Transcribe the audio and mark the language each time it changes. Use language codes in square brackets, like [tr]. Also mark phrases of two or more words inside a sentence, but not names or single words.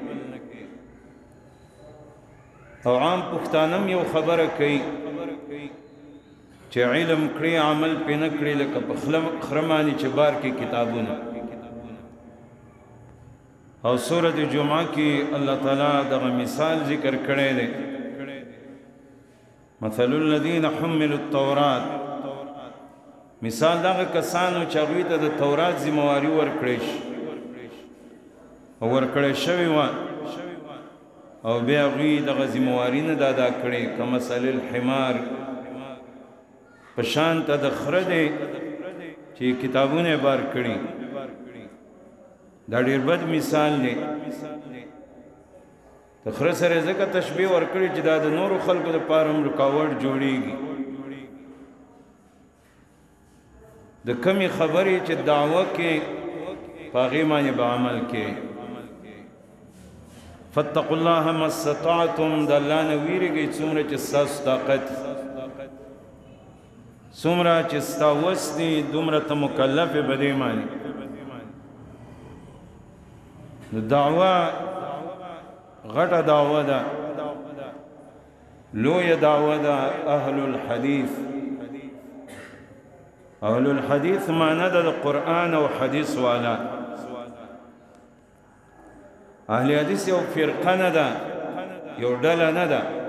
[ps] او عام پښتانم یو خبره کوي چې علم کړي عمل پې نه کړي لکه په خره باندې چې بار کې کتابونه. او سورۃ جمعه کې الله تعالی دغه مثال ذکر کړی دی [ar] مثل الذین حملوا التوراة [ps] مثال دغه کسانو چې هغوی ته د تورات ذمواري ورکړی شي ورکړی شوی وه او بیا هغوی دغه ذمواري نه ده ادا کړې [ar] کمثل الحمار [ps] په شان ته د خره دی چې کتابونه یې بار کړي دا ډېر بد مثال دی د خره سره ځکه تشبیه ورکړي چې دا د نورو خلکو دپاره هم رکاوټ جوړیږي د کمې خبرې چې دعوه کې په هغې باندې به عمل کې [ar] فاتقوا الله ما استطعتم [ps] د الله نه ویرېږئ څومره چې ستاسو طاقت څومره چې ستا وس دی دومره ته مکلف یې په دې باندې نو دعوه غټه دعوه ده لویه دعوه ده [ar] اهل الحدیث اهل الحدیث [ps] معنی ده د قرآن او حدیث والا [ar] اهل حدیث [ps] یو فرقه نه ده یو ډله نه ده